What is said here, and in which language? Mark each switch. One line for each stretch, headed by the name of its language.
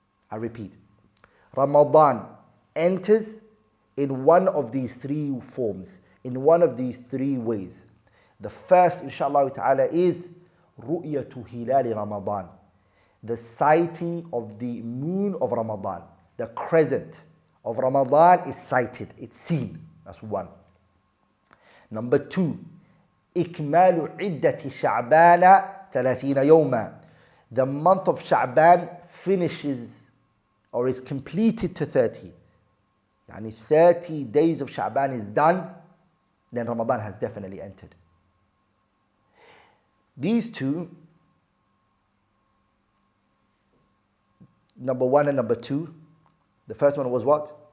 English: I repeat, Ramadan enters in one of these 3 forms, in one of these 3 ways. The first, inshallah ta'ala, is
Arabic: رؤية هلال
English: Ramadan, the sighting of the moon of Ramadan. The crescent of Ramadan is sighted, it's seen. That's one. Number 2,
Arabic: إكمال عدة شعبان 30 يوما.
English: The month of Sha'ban finishes or is completed to 30. Yani 30 days of Sha'ban is done, then Ramadan has definitely entered. These 2, number 1 and number 2, the first one was what?